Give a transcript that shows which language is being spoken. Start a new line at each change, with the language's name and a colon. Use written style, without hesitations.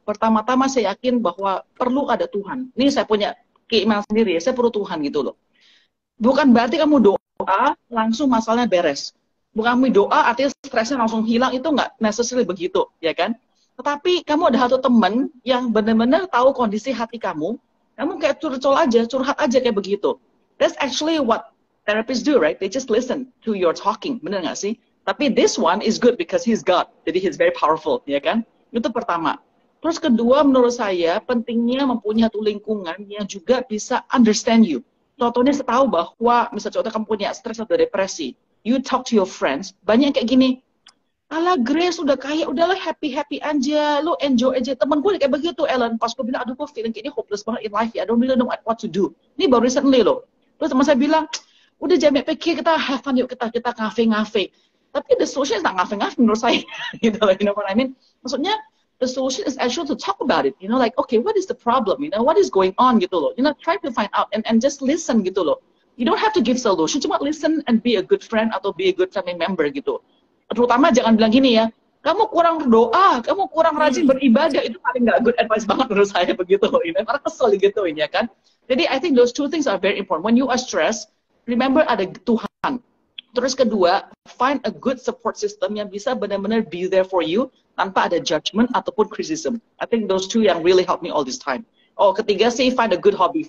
Indonesian: Pertama-tama saya yakin bahwa perlu ada Tuhan. Ini saya punya keimanan sendiri ya, saya perlu Tuhan gitu loh. Bukan berarti kamu doa langsung masalahnya beres. Bukan kami doa artinya stresnya langsung hilang, itu nggak necessarily begitu, ya kan? Tetapi kamu ada satu teman yang benar-benar tahu kondisi hati kamu kayak curhat aja kayak begitu.
English: That's actually what therapists do, right? They just listen to your talking,
Indonesian: bener nggak sih?
English: Tapi this one is good because he's God, jadi he's very powerful,
Indonesian: ya kan? Itu pertama. Terus kedua, menurut saya pentingnya mempunyai satu lingkungan yang juga bisa
English: understand you.
Indonesian: Contohnya saya tahu bahwa misalnya contoh kamu punya stres atau depresi,
English: you talk to your friends,
Indonesian: banyak yang kayak gini, alah Grace udah kaya, udahlah happy-happy aja, lu enjoy aja. Temen gue kayak begitu, Ellen. Pas gue bilang, aduh gue feeling kayak ini hopeless banget
English: in life
Indonesian: ya,
English: I don't really know what to do.
Indonesian: Ini baru recently loh. Terus teman saya bilang, udah jangan pikir, kita have fun yuk, kita ngafe-ngafe.
English: Tapi the solution is not ngafe-ngafe
Indonesian: menurut saya. Gitu loh,
English: you know what I mean?
Indonesian: Maksudnya,
English: the solution is actually to talk about it. You know, like, okay, what is the problem? You know, what is going on
Indonesian: gitu loh.
English: You know, try to find out and just listen gitu loh. You don't have to give solution, cuma listen and be a good friend atau be a good family member gitu.
Indonesian: Terutama jangan bilang gini ya, kamu kurang berdoa, kamu kurang rajin beribadah, itu paling nggak
English: good advice
Indonesian: banget menurut saya begitu, ini karena kesel gitu ini ya kan.
English: Jadi I think those two things are very important. When you are stressed, remember
Indonesian: ada Tuhan. Terus kedua,
English: find a good support system
Indonesian: yang bisa benar-benar
English: be there for you
Indonesian: tanpa ada
English: judgment ataupun criticism. I think those two yang really help me all this time.
Indonesian: Oh, ketiga sih,
English: find a good hobby.